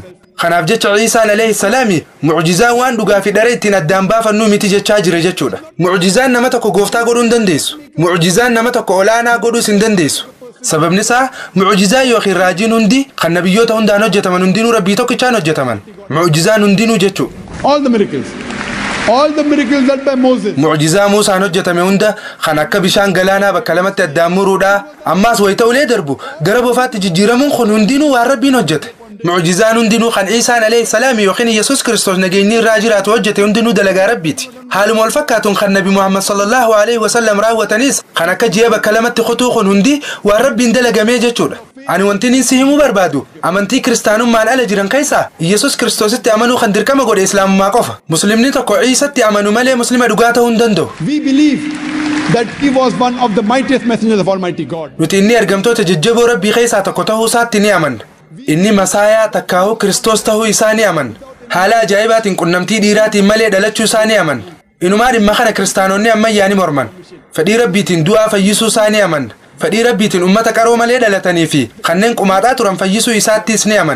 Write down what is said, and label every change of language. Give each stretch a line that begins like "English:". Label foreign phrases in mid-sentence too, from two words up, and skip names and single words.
Oromo: Kanaaf jecha Ciisaan
Arabic: عليه السلام
Oromo: muujizaan waan dhugaa fi dhara ittiin addaan baafannu miti jechaa jira jechuudha. Muujizaan nama tokko gooftaa godhuu hin dandeessu. Muujizaan nama tokko olaanaa godhuus hin dandeessu. Sababni isaa muujizaa yookiin raajiin hundi kan nabiyyoota hundaan hojjetaman hundinuu rabbii tokkichaan hojjetaman. Muujizaan hundinuu jechuudha.
English: All the miracles done by Moses.
Oromo: Muujizaa Muusaan hojjetame hunda kan akka bishaan galaanaa bakka lamatti addaan muruudha. Ammaas wayita ulee darbu gara bofaatti jijjiiramuun kun hundinuu waan rabbiin hojjete. Muujizaan hundinuu kan Ciisaan
Arabic: عليه السلام
Oromo: yookiin Iyesuus Kiristoos nageenyi irraa jiraatu hojjete hundinuu dalagaa rabbiiti. Haaluma wal fakkaatuun kan Nabi Muhammad
Arabic: صلى الله عليه وسلم
Oromo: raawwatanis kan akka ji'a bakka lamatti kutuu kun hundi waan rabbiin dalagamee jechuudha. Ani wanti niin si himuu barbaadu amantii kiristaanummaan ala jiran keessaa Iyesuus Kiristoositti amanuu kan dirqama godhe islaamummaa qofa. Muslimni tokko Ciisatti amanu malee muslima dhugaa ta'uu hin danda'u.
English: We believe that he was one of the mightiest messengers of Almighty God.
Oromo: Nuti inni ergamtoota jajjaboo rabbii keessaa tokko ta'uu isaatti ni amanna. Inni masaayaa takkaahu Kiristoos ta'uu isaa ni amanna. Haala ajaa'ibaatiin qunnamtii dhiiraatiin malee dhalachuu isaa ni amanna. Inumaa dhimma kana kiristaanonni ammayyaa ni morman. Fedhii rabbiitiin du'aa fayyisuu isaa ni amanna. Fedhii rabbiitiin ummata qaroo malee dhalatanii fi kanneen qumaaxaa turan fayyisuu isaattis ni amanna.